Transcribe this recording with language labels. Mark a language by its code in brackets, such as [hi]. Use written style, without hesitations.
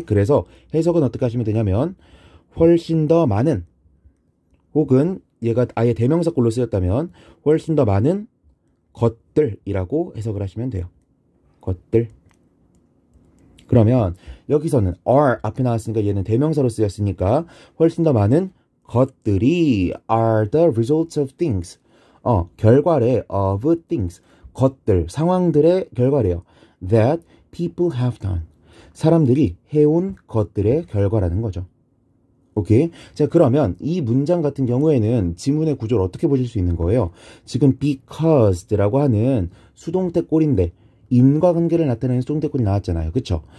[ko] 그래서 해석은 어떻게 하시면 되냐면 훨씬 더 많은, 혹은 얘가 아예 대명사꼴로 쓰였다면 훨씬 더 많은 것들이라고 해석을 하시면 돼요. 것들. 그러면 여기서는 are 앞에 나왔으니까 얘는 대명사로 쓰였으니까 훨씬 더 많은 것들이 [en] are the results of things. [ko] 결과래 of things. 것들, 상황들의 결과래요. [en] that people have done. [ko] 사람들이 해온 것들의 결과라는 거죠. 오케이? 자, 그러면 이 문장 같은 경우에는 지문의 구조를 어떻게 보실 수 있는 거예요? 지금 because라고 하는 수동태 꼴인데 인과관계를 나타내는 수동태 꼴이 나왔잖아요. 그쵸?